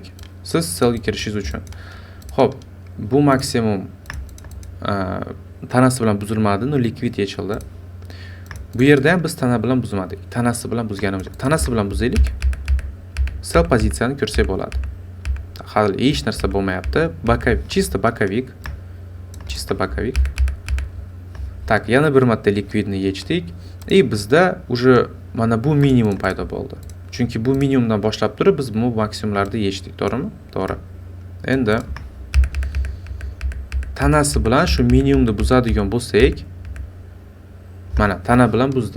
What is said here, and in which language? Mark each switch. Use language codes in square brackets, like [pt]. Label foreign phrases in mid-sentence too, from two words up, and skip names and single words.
[uz] Siz sellga kirishingiz uchun. Xo'p, bu maksimum tanasi bilan buzilmadi, liquid yechildi. Bu yerda ham biz tana bilan buzmadik. Tanasi bilan buzganimiz. Tanasi bilan buzaylik. Sell pozitsiyani ko'rsak bo'ladi. Hali hech narsa bo'lmayapti. [ru] Чисто боковик. [uz] Так, yana bir marta liquidni yechdik. Bizda уже mana bu minimum paydo bo'ldi. Chunki bu minimumdan boshlab turib biz bu maksimumlarni yechdik, to'g'rimi? To'g'ri. Endi tanasi bilan shu minimumni buzadigan bo'lsak, mana tana bilan buzdi.